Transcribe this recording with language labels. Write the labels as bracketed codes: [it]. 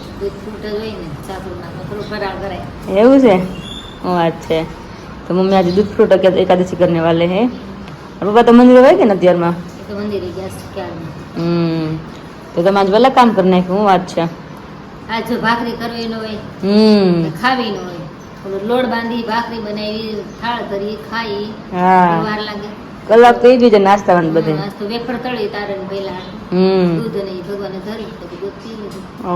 [gu] દૂધ ફ્રૂટ જ હોય ને, ચાતુરમાં તો થોડું ફરાળ કરાય। એવું છે? ઓ अच्छा। [hi] तो मम्मी आज दूध फ्रूट एकादशी करने वाले हैं। और पापा तो मंदिर गए ना [gu] અત્યારમાં? એ તો મંદિરે ગયા છે ક્યારમાં। તો તમે આજ વહેલા કામ કરી નાખ્યું? હું વાત છે। આજ જો ભાખરી કરવી ન હોય, ખાવી ન હોય, ઓલો લોટ બાંધી ભાખરી બનાવી, થાળ કરી ખાઈ, હા, વાર લાગે। કલાક તો એ જ નાસ્તામાં બધે। તો વેફર તળી તારે પહેલા દૂધ ને ભગવાને ધરી પછી દૂધ પી લીધું।